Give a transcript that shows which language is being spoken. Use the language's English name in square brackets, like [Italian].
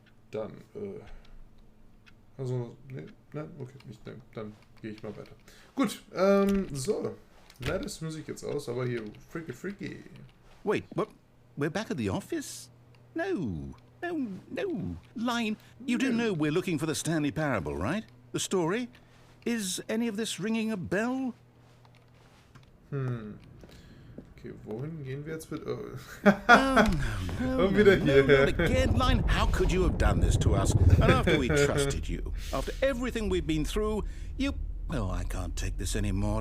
[German] Dann, also, ne, okay, nicht, ne, dann gehe ich mal weiter. Gut, so. Leider ist Musik jetzt aus, aber hier, freaky. [English] Wait, what? We're back at the office? No. Line, you do know we're looking for the Stanley Parable, right? The story? Is any of this ringing a bell? [German] Okay, wohin gehen wir jetzt mit... [English] Oh. No, [German] Und wieder hier. [English] not again, Line. How could you have done this to us? And after we trusted you, after everything we've been through, you... Oh, I can't take this anymore.